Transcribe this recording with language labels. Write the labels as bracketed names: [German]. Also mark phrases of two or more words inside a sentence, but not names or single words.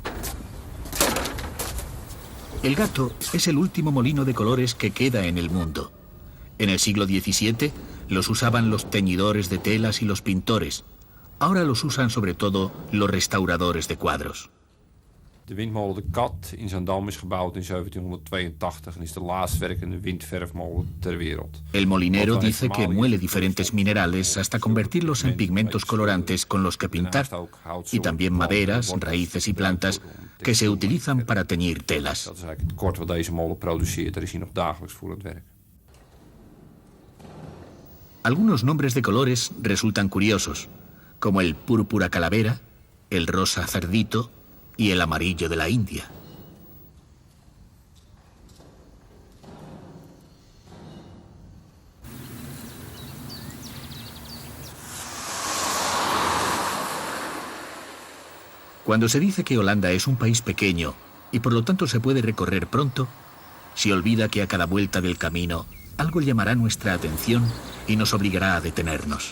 [Spanish] El Gato es el último molino de colores que queda en el mundo. En el siglo XVII los usaban los teñidores de telas y los pintores. Ahora los usan sobre todo los restauradores de cuadros. [Dutch] De windmolen De Kat in Zaandam is gebouwd in 1782 en is de laatst werkende windverfmolen ter wereld. [Spanish] El molinero dice que muele diferentes minerales hasta convertirlos en pigmentos colorantes con los que pintar, y también maderas, raíces y plantas que se utilizan para teñir telas. [Dutch] Dat is eigenlijk het tekort wat deze molen produceert. Daar is hij nog dagelijks voor aan het werk. [Spanish] Algunos nombres de colores resultan curiosos, como el púrpura calavera, el rosa cerdito y el amarillo de la India. Cuando se dice que Holanda es un país pequeño y por lo tanto se puede recorrer pronto, se olvida que a cada vuelta del camino algo llamará nuestra atención y nos obligará a detenernos.